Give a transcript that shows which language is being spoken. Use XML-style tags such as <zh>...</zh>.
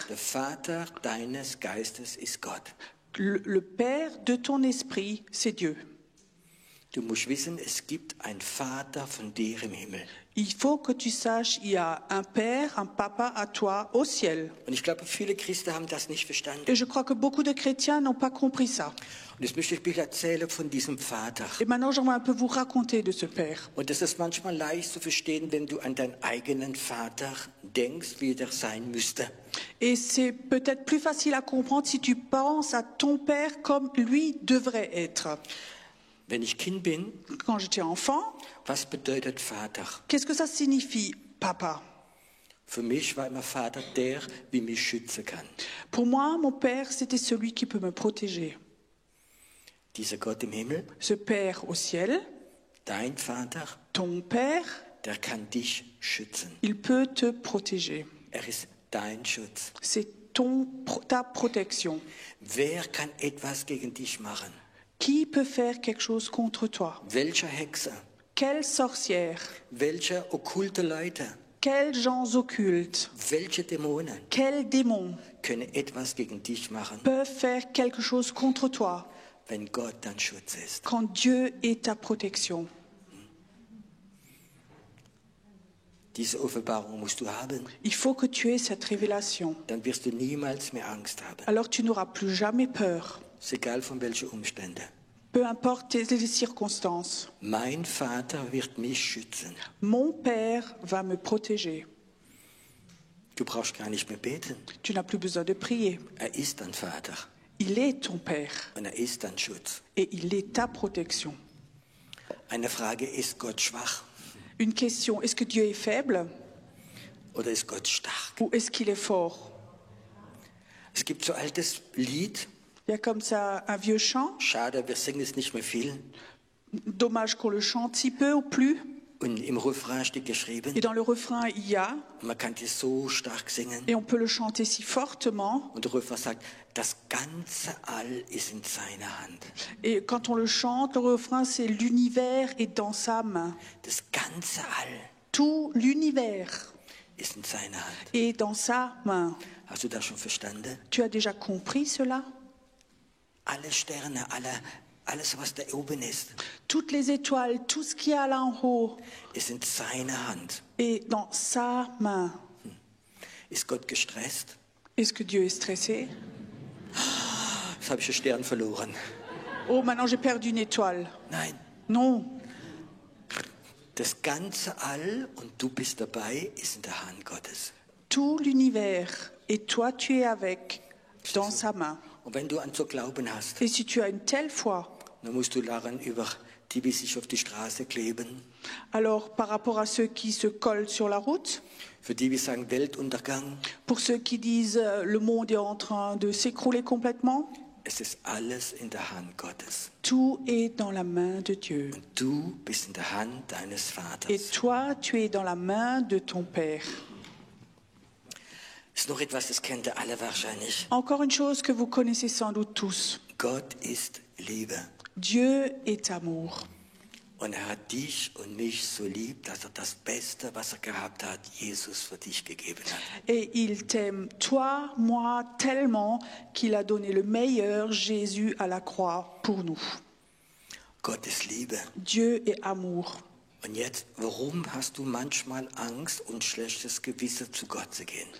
<de>Der Vater deines Geistes ist Gott.</de> <fr>Le Père de ton esprit, c'est Dieu.</fr> <de>Du musst wissen, es gibt einen Vater von dir im Himmel.</de> <fr>Il faut que tu saches, il y a un Père, un Papa à toi au ciel.</fr> <de>Und ich glaube, viele Christen haben das nicht verstanden.</de> <fr>Et je crois que beaucoup de chrétiens n'ont pas compris ça.</fr> <de>Und jetzt möchte ich ein bisschen erzählen von diesem Vater.</de> <fr>Et maintenant, j'aimerais un peu vous raconter de ce Père.</fr> <de>Und das ist manchmal leicht zu verstehen, wenn du an deinen eigenen Vater denkst, wie der sein müsste.</de> <fr>Et c'est peut-être plus facile à comprendre si tu penses à ton Père comme lui devrait être.</fr> <de>Wenn ich Kind bin,</de> <fr>Quand j'étais enfant,</fr> <de>was bedeutet Vater?</de> <fr>qu'est-ce que ça signifie, papa?</fr> <de>Für mich war immer Vater der, wie mich schützen kann.</de> <fr>Pour moi, mon Père, c'était celui qui peut me protéger.</fr> <de>Dieser Gott im Himmel,</de> <fr>Ce Père au ciel,</fr> <de>dein Vater,</de> <fr>ton Père,</fr> <de>der kann dich schützen.</de> <fr>il peut te protéger.</fr> <de>Er ist dein Schutz.</de> <fr>C'est ta protection.</fr> <de>Wer kann etwas gegen dich machen?</de> <fr>Qui peut faire quelque chose contre toi?</fr> <de>Welcher Hexer?</de> <fr>Quelle sorcière?</fr> <de>Welche okkulte Leute?</de> <fr>Quels gens occultes?</fr> <de>Welche Dämonen</de> <fr>Quels démons</fr> <de>können etwas gegen dich machen,</de> <fr>peuvent faire quelque chose contre toi</fr> <de>wenn Gott dein Schutz ist?</de> <fr>quand Dieu est ta protection?</fr> <de>Diese Offenbarung musst du haben.</de> <fr>Il faut que tu aies cette révélation.</fr> <de>Dann wirst du niemals mehr Angst haben.</de> <fr>Alors tu n'auras plus jamais peur,</fr> <de>Ist egal von welchen Umständen.</de> <fr>peu importe les circonstances.</fr> <de>Mein Vater wird mich schützen.</de> <fr>Mon Père va me protéger.</fr> <de>Du brauchst gar nicht mehr beten.</de> <fr>Tu n'as plus besoin de prier.</fr> <de>Er ist dein Vater</de> <fr>Il est ton Père</fr> <de>und er ist dein Schutz.</de> <fr>et il est ta protection.</fr> <de>Eine Frage, ist Gott schwach</de> <fr>Une question, est-ce que Dieu est faible</fr> <de>oder ist Gott stark?</de> <fr>ou est-ce qu'il est fort?</fr> <de>Es gibt so ein altes Lied.</de> <fr>Il y a comme ça un vieux chant.</fr> <de>Schade, wir singen es nicht mehr viel.</de> <fr>Dommage qu'on le chante si peu ou plus.</fr> <de>Und im Refrain steht geschrieben,</de> <fr>Et dans le refrain, il y a,</fr> <de>man kann es so stark singen.</de> <fr>et on peut le chanter si fortement.</fr> <de>Und der Refrain sagt, das ganze All ist in seiner Hand.</de> <fr>Et quand on le chante, le refrain, c'est l'univers est dans sa main.</fr> <de>Das ganze All</de> <fr>Tout l'univers</fr> <de>ist in seiner Hand.</de> <fr>est dans sa main.</fr> <de>Hast du das schon verstanden?</de> <fr>Tu as déjà compris cela?</fr> <de>Alle Sterne, alles, was da oben ist,</de> <fr>Toutes les étoiles, tout ce qu'il y a là en haut</fr> <de>ist in seiner Hand.</de> <fr>est dans sa main.</fr> <de>Ist Gott gestresst?</de> <fr>Est-ce que Dieu est stressé?</fr> <de>Jetzt habe ich einen Stern verloren.</de> <fr>Oh, maintenant j'ai perdu une étoile.</fr> <de>Nein,</de> <fr>Non.</fr> <de>das ganze All und du bist dabei, ist in der Hand Gottes.</de> <fr>Tout l'univers et toi tu es avec dans sa main.</fr> <de>Und wenn du an so Glauben hast,</de> <fr>Et si tu as une telle foi,</fr> <de>dann musst du lachen über die, die sich auf die Straße kleben,</de> <fr>alors par rapport à ceux qui se collent sur la route,</fr> <de>für die wir sagen Weltuntergang.</de> <fr>pour ceux qui disent le monde est en train de s'écrouler complètement,</fr> <de>Es ist alles in der Hand Gottes.</de> <fr>Tout est dans la main de Dieu.</fr> <de>Und du bist in der Hand deines</de> <fr>Et</fr> <de>Vaters.</de> <fr>toi, tu es dans la main de ton Père.</fr> <de>Ist noch etwas, das kennt ihr alle wahrscheinlich.</de> <fr>Encore une chose que vous connaissez sans doute tous.</fr> <de>Gott ist Liebe.</de> <fr>Dieu est amour.</fr> <de>Und er hat dich und mich so lieb, dass er das Beste, was er gehabt hat, Jesus für dich gegeben hat.</de> <fr>Et il t'aime, toi, moi, tellement qu'il a donné le meilleur, Jésus, à la croix pour nous.</fr> <de>Gott ist Liebe.</de> <fr>Dieu est amour.</fr> <de>Und jetzt, warum hast du manchmal Angst und schlechtes Gewissen, zu Gott zu gehen?</de>